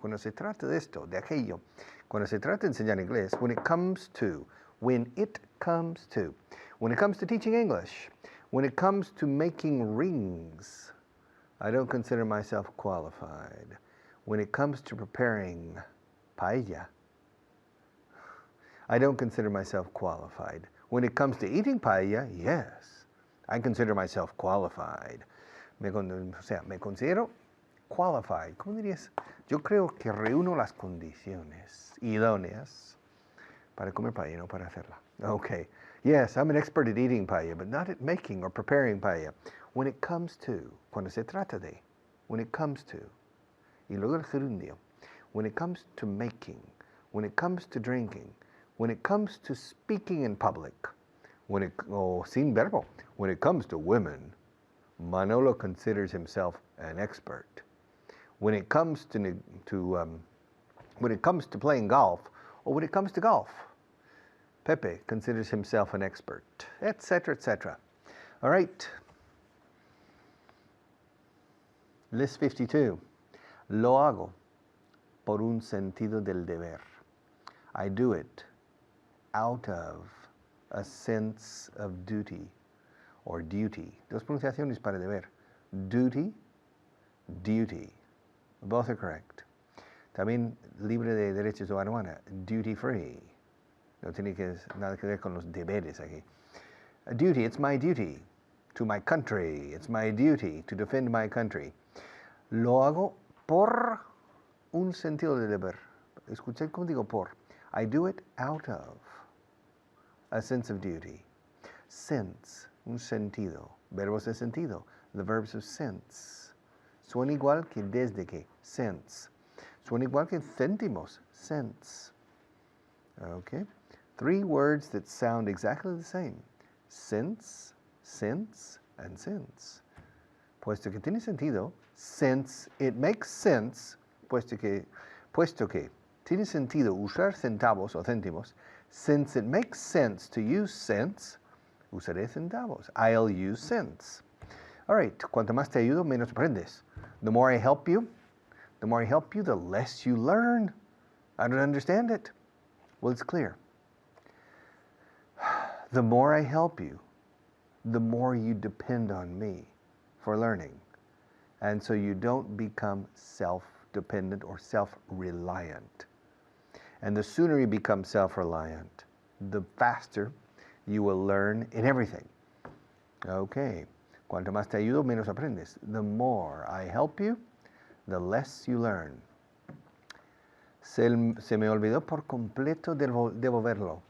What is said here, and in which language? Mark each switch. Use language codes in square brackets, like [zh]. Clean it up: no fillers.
[es] Cuando se trata de esto, de aquello, cuando se trata de enseñar inglés, [en] when it comes to teaching English, when it comes to making rings, I don't consider myself qualified. When it comes to preparing paella, I don't consider myself qualified. When it comes to eating paella, yes, I consider myself qualified. [es] Me considero qualified. ¿Cómo dirías? Yo creo que reúno las condiciones idóneas para comer paella, no para hacerla. [en] Okay. Yes, I'm an expert at eating paella, but not at making or preparing paella. When it comes to, [es] cuando se trata de, [en] when it comes to, [es] y luego el gerundio, [en] when it comes to making, when it comes to drinking, when it comes to speaking in public, [es] sin verbo, [en] when it comes to women, Manolo considers himself an expert. When it comes to playing golf, or when it comes to golf, Pepe considers himself an expert, etc., etc. All right. List 52. [es] Lo hago por un sentido del deber. [en] I do it out of a sense of duty or duty. [es] Dos pronunciaciones para deber. [en] Duty, duty. Both are correct. [es] También libre de derechos de aduana. [en] Duty free. [es] No tiene nada que ver con los deberes aquí. [en] A duty, it's my duty to my country. It's my duty to defend my country. [es] Lo hago por un sentido de deber. Escuché cómo digo por. [en] I do it out of a sense of duty. [es] Sense, un sentido. Verbos de sentido. [en] The verbs of sense. [es] Suena igual que desde que. Sense. Suena igual que céntimos. [en] Sense. Okay. 3 words that sound exactly the same. Since, since, and since. [es] Puesto que tiene sentido, [en] since it makes sense, [es] puesto que tiene sentido usar centavos o céntimos, [en] since it makes sense to use cents, [es] usaré centavos. [en] I'll use cents. [es] All right, cuanto más te ayudo, menos aprendes. [en] The more I help you, the less you learn. I don't understand it. Well, it's clear. The more I help you, the more you depend on me for learning. And so you don't become self-dependent or self-reliant. And the sooner you become self-reliant, the faster you will learn in everything. Okay. [es] Cuanto más te ayudo, menos aprendes. [en] The more I help you, the less you learn. [es] Se me olvidó por completo devolverlo.